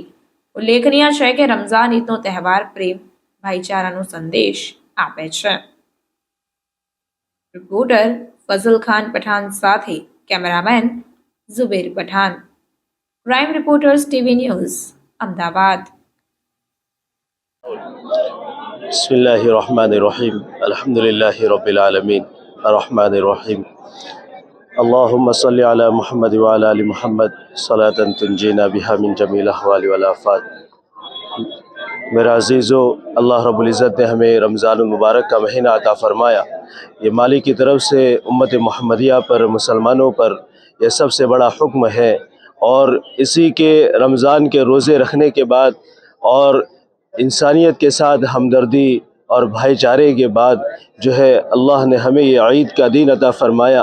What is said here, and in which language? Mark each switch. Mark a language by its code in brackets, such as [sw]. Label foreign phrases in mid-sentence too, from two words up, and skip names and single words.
[gu] ઉલ્લેખનીય છે કે રમઝાન ઈદનો તહેવાર પ્રેમ, ભાઈચારાનો સંદેશ આપે છે। રિપોર્ટર ફઝલ ખાન પઠાણ સાથે કેમેરામેન ઝુબેર પઠાણ, ક્રાઇમ રિપોર્ટર્સ ટીવી ન્યૂઝ, અમદાવાદ। [ar] بسم الله الرحمن الرحيم الحمد لله رب العالمين الرحمن الرحيم اللهم صل على محمد وعلى آل محمد صلاة تنجينا بها من جميع الأهوال والآفات. [hi] मेरा अजीज़ो, अल्लाह रब्बुल इज़्ज़त ने हमें रमज़ान मुबारक का महीना अता फरमाया। ये मालिक की तरफ से उम्मत मुहम्मदिया पर, मुसलमानों पर यह सबसे बड़ा हुक्म है और इसी के रमज़ान के रोज़े रखने के बाद और इंसानियत के साथ हमदर्दी और भाईचारे के बाद जो है अल्लाह ने हमें ये ईद का दिन अता फरमाया।